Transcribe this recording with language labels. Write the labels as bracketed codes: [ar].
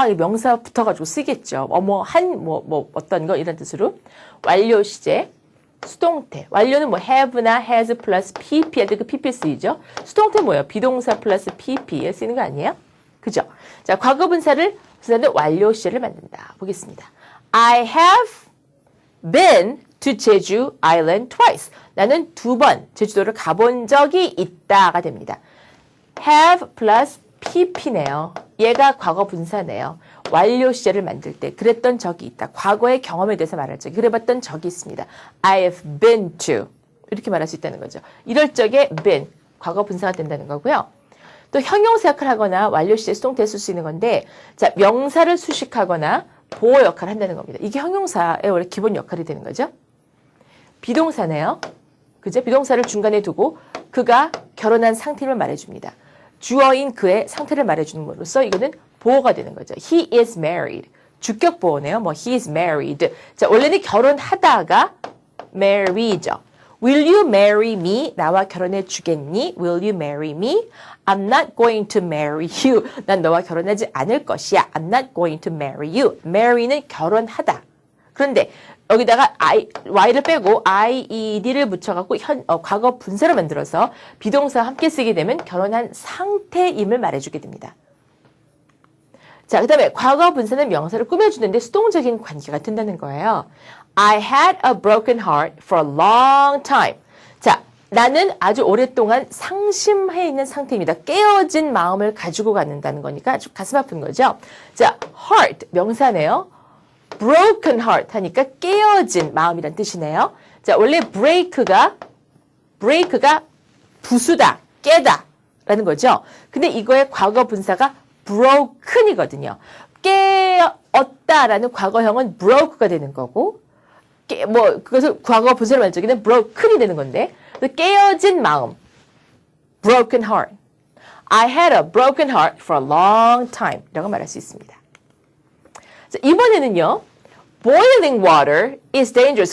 [ko] 이 명사 붙어가지고 쓰겠죠. 어떤 거 이런 뜻으로. 완료 시제, 수동태. 완료는 have나 has 플러스 pp 할 때 그 pp 쓰이죠. 수동태 뭐예요? 비동사 플러스 pp에 쓰이는 거 아니에요? 그죠? 자, 과거 분사는 완료 시제를 만든다. 보겠습니다. [en] I have been to Jeju Island twice. [ko] 나는 2번 제주도를 가본 적이 있다가 됩니다. have 플러스 pp네요. 얘가 과거 분사네요. 완료 시제를 만들 때 그랬던 적이 있다. 과거의 경험에 대해서 말할 적에 그래봤던 적이 있습니다. [en] I have been to [ko] 이렇게 말할 수 있다는 거죠. 이럴 적에 been 과거 분사가 된다는 거고요. 또 형용사 역할을 하거나 완료 시제 수동태에 쓸 수 있는 건데 자 명사를 수식하거나 보호 역할을 한다는 겁니다. 이게 형용사의 원래 기본 역할이 되는 거죠. 비동사네요. 그죠? 비동사를 중간에 두고 그가 결혼한 상태를 말해줍니다. 주어인 그의 상태를 말해주는 것으로서 이거는 보호가 되는 거죠. [en] He is married. [ko] 주격 보호네요. [en] he is married. [ko] 자, 원래는 결혼하다가 marry죠. [en] Will you marry me? [ko] 나와 결혼해 주겠니? [en] Will you marry me? I'm not going to marry you. [ko] 난 너와 결혼하지 않을 것이야. [en] I'm not going to marry you. [ko] marry는 결혼하다. 그런데 여기다가 y를 빼고 ied를 붙여갖고 과거 분사를 만들어서 비동사와 함께 쓰게 되면 결혼한 상태임을 말해주게 됩니다. 자, 그 다음에 과거 분사는 명사를 꾸며주는데 수동적인 관계가 된다는 거예요. [en] I had a broken heart for a long time. [ko] 자, 나는 아주 오랫동안 상심해 있는 상태입니다. 깨어진 마음을 가지고 갖는다는 거니까 아주 가슴 아픈 거죠. 자, heart 명사네요. broken heart 하니까 깨어진 마음이란 뜻이네요. 자, 원래 break가 부수다, 깨다 라는 거죠. 근데 이거의 과거 분사가 broken이거든요. 깨었다라는 과거형은 broke가 되는 거고, 그것을 과거 분사로 말할 적에는 broken이 되는 건데, 깨어진 마음, broken heart. [en] I had a broken heart for a long time. [ko] 라고 말할 수 있습니다. 자, 이번에는요, [en] boiling water is dangerous.